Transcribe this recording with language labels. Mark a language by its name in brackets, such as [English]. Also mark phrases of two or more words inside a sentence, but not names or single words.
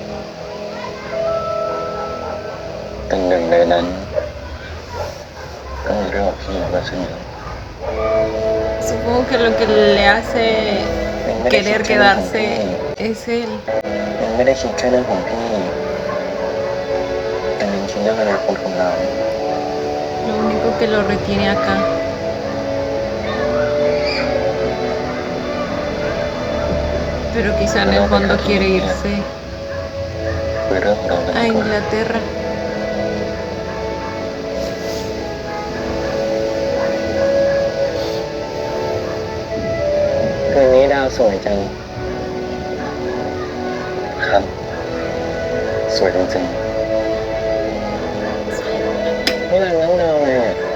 [Thai] แต่หนึ่งในนั้นก็มีเรื่องของพี่ด้วยเช่นเดียว [Spanish] Supongo que lo que le hace querer quedarse es él. [Thai] มันไม่ได้คิดแค่เรื่องของพี่แต่มันคิดเรื่องอนาคตของเรา [Spanish] Lo único que lo retiene acá. Pero quizá en el fondo quiere irse [Thai] คือเรื่องของเรากัน [Spanish] a [Thai] ดีกว่า [Spanish] Inglaterra. [Thai] คืนนี้ดาวสวยจัง ครับ สวยจริงๆนี่นางน้องดาวเลยอ่ะ